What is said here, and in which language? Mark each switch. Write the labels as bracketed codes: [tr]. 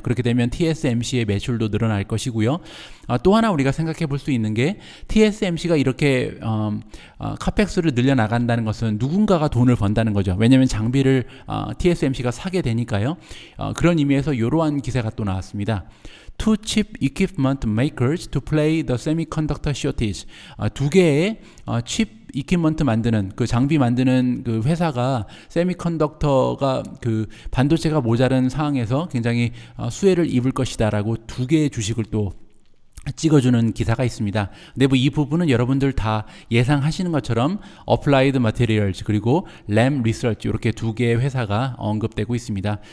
[ko] 그렇게 되면 TSMC의 매출도 늘어날 것이고요. 또 하나 우리가 생각해 볼 수 있는 게 TSMC가 이렇게 카펙스를 늘려나간다는 것은 누군가가 돈을 번다는 거죠. 왜냐하면 장비를 TSMC가 사게 되니까요. 그런 의미에서 이러한 기사가 또 나왔습니다. [en] Two chip equipment makers to play the semiconductor shortage. [ko] 두 개의 칩 이퀴먼트 만드는 그 장비 만드는 그 회사가 세미컨덕터가 그 반도체가 모자른 상황에서 굉장히 수혜를 입을 것이다라고 두 개의 주식을 또 찍어주는 기사가 있습니다. 근데 뭐 이 부분은 여러분들 다 예상하시는 것처럼 어플라이드 마테리얼즈 그리고 램 리서치 이렇게 두 개의 회사가 언급되고 있습니다.